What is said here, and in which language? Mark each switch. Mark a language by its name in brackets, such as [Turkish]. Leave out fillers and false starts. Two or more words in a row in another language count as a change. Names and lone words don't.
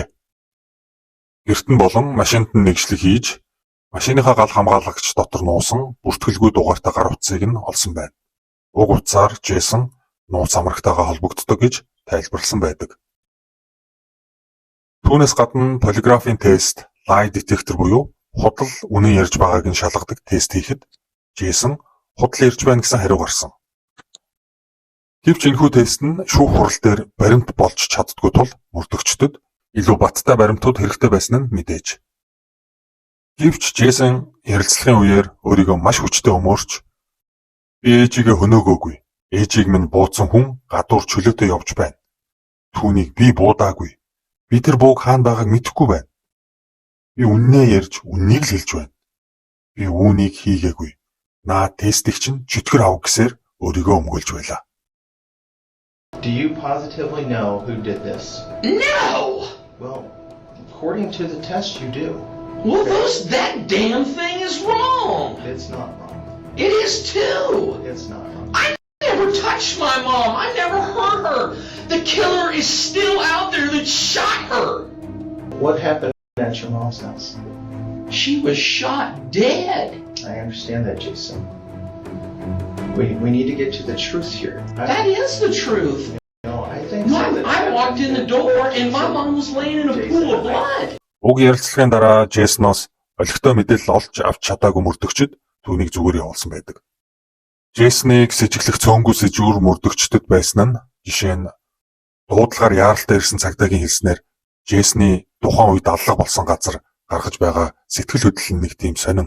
[Mongolian] Гэрт нь болон машинд нь нэгжлэг хийж, машиныхаа гал хамгаалагч дотор нуусан бүртгэлгүй дугаартай гар утсыг нь олсон байна. Уг утсаар Джейсон нууц амрагтайгаа холбогддог гэж тайлбарласан байдаг. Түүнээс гадна полиграфын тест, [English] lie detector [Mongolian] буюу худал үнэн ярьж байгааг нь шалгадаг тест хийхэд Джейсон худал ярьж байна гэсэн хариу гарсан. Гэвч энэхүү тест нь шүүх хурал дээр баримт болж чаддгүй тул мөрдөгчдөд илүү баттай баримтууд хэрэгтэй байсан нь мэдээж. Гэвч Джейсон ярилцлагын үеэр өөрийгөө маш хүчтэй өмөрч би ээжигээ хөнөөгөөгүй. Ээжийг минь буудсан хүн гадуур чөлөөтэй явж байна. Түүнийг би буудаагүй. Би тэр бууг хаана байгааг мэдэхгүй байна. Би үннээ ярьж үннийг л хэлж байна. Би үүнийг хийгээгүй. Наа тестийг чинь чөтгөр ав гэсээр өөрийгөө өмгөөлж байлаа. [English] Do you positively know who did this? No! Well, according to the test, you do. Well, that damn thing is wrong. It's not wrong. It is too. It's not wrong. I never touched my mom. I never hurt her. The killer is still out there that shot her. What happened at your mom's house? She was shot dead. I understand that, Jason. We need to get to the truth here. That is the truth. No, I think I walked in the door and my mom was laying in a pool of blood. [Mongolian] Уг ярилцлагын дараа Джейсноос олигтой мэдээлэл олж авч чадаагүй мөрдөгчд түүнийг зүгээр явуулсан байдаг. Джейсныг сэжиглэх цөөнгүй сэжүүр мөрдөгчдөд байсан нь жишээ нь дуудлагаар яаралтай ирсэн цагдаагийн хэлснээр Джейсны тухайн үед аллах болсон газар гаргаж байгаа сэтгэл хөдлөл нэг тийм сонин.